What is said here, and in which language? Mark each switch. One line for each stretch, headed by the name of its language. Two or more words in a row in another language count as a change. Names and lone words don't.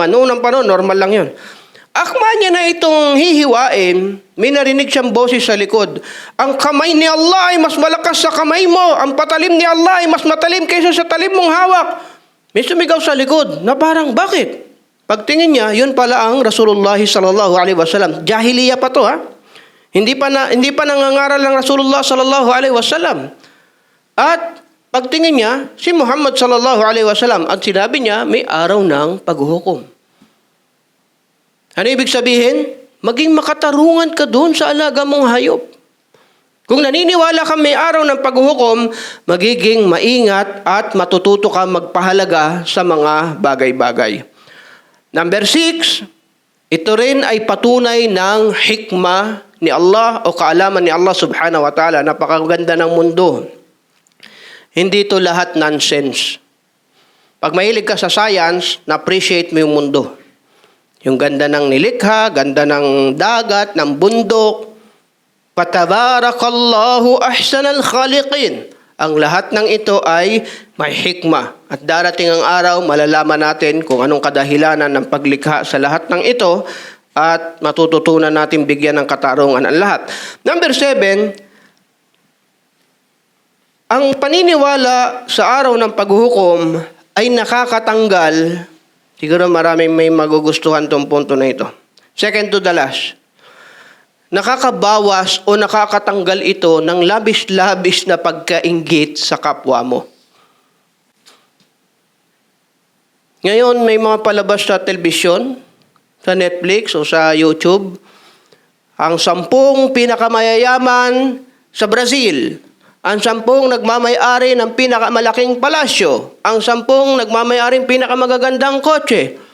Filipino: Noong unang panahon, normal lang yun. Akma niya na itong hihiwain, may narinig siyang boses sa likod. Ang kamay ni Allah ay mas malakas sa kamay mo. Ang patalim ni Allah ay mas matalim kaysa sa talim mong hawak. May sumigaw sa likod na parang, bakit? Pagtingin niya, yun pala ang
Arabic: رسول الله صلى الله عليه وسلم.
Filipino: Jahiliya pa to, ha? Hindi pa nangangaral ng
Arabic: رسول الله صلى الله عليه وسلم.
Filipino: At pagtingin niya, si Muhammad
Arabic: صلى الله عليه وسلم
Filipino: at sinabi niya, may araw ng paghuhukom. Ano ibig sabihin? Maging makatarungan ka doon sa alaga mong hayop. Kung naniniwala ka may araw ng paghuhukom, magiging maingat at matututo ka magpahalaga sa mga bagay-bagay. Number 6, ito rin ay patunay ng hikmah ni Allah o kaalaman ni Allah
Arabic: سبحانه وتعالى.
Filipino: Napakaganda ng mundo. Hindi ito lahat nonsense. Pag mahilig ka sa science, na-appreciate mo yung mundo. Yung ganda ng nilikha, ganda ng dagat, ng bundok.
Arabic: فتبارك الله أحسن الخالقين.
Filipino: Ang lahat ng ito ay may hikmah. At darating ang araw, malalaman natin kung anong kadahilanan ng paglikha sa lahat ng ito at matututunan natin bigyan ng katarungan ang lahat. Number 7, ang paniniwala sa araw ng paghuhukom ay nakakatanggal. Siguro maraming may magugustuhan tong punto na ito.
English: Second to the last.
Filipino: Nakakabawas o nakakatanggal ito ng labis-labis na pagkainggit sa kapwa mo. Ngayon, may mga palabas sa telebisyon, sa Netflix o sa YouTube, ang 10 pinakamayayaman sa Brazil, ang 10 nagmamay-ari ng pinakamalaking palasyo, ang 10 nagmamay-ari ng pinakamagagandang kotse.